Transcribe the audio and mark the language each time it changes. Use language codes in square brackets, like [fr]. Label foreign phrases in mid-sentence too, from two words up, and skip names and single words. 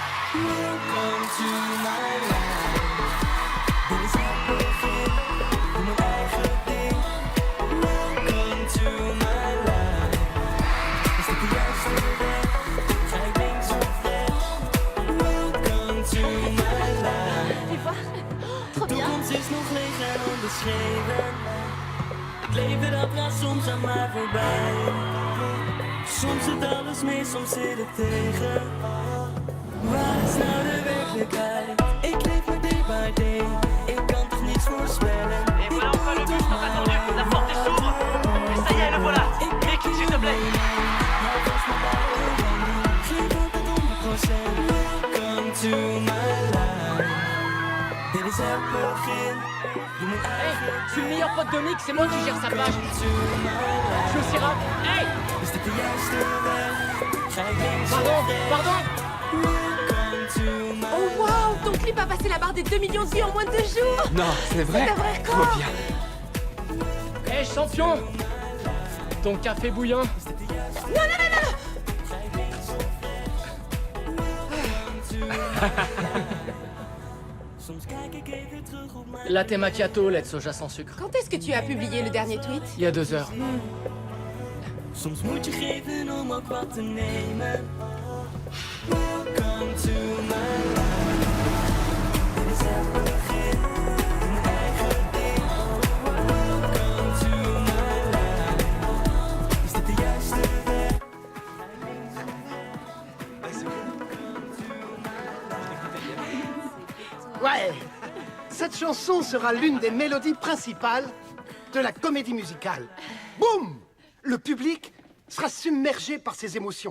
[en] Welcome to my life. [nl] Dit is het begin, doe mijn eigen ding. [en] Welcome to my life. [nl] Is dit de juiste weg? Ga ik links of rechts? [en] Welcome to my life. [nl] De toekomst is nog leeg en onbeschreven. Het leven dat gaat soms aan mij voorbij. Soms zit alles mee, soms zit het tegen. Waar is nou de werkelijkheid? Ik leef maar [en] day by day. [nl] Ik kan toch niets voorspellen. [fr] Et voilà enfin le bus sont attendus, la porte s'ouvre. Et ça y est, le voilà. Mickey, s'il te plaît. [nl] Geef altijd 100%. [en] Welcome to my life. [nl] Dit is het begin. Doe mijn eigen [fr] Je suis le meilleur pote de Mick, c'est moi qui gère sa page. Je suis aussi rap. Hey! [nl] Is dit de juiste weg? Ga ik links [fr] Pardon, [nl] of rechts? [fr] pardon. [en] Welcome to my [fr] Oh wow, ton clip a passé la barre des 2 millions de vues en moins de 2 jours. Non, c'est vrai. C'est un vrai Trop record. bien. Hey champion, ton café bouillant. [nl] Soms kijk ik even terug op mijn [fr] Latte macchiato, lait de soja sans sucre. Quand est-ce que tu as publié le dernier tweet? Il y a 2 heures. [nl] Soms moet je geven om ook wat te nemen. [en] Welcome to my life. [nl] Dit is het begin. Doe mijn eigen ding. [en] Welcome to my life. [nl] Is dit de juiste weg? [fr] Ouais, cette chanson sera l'une des mélodies principales de la comédie musicale. Boum! Le public sera submergé par ses émotions.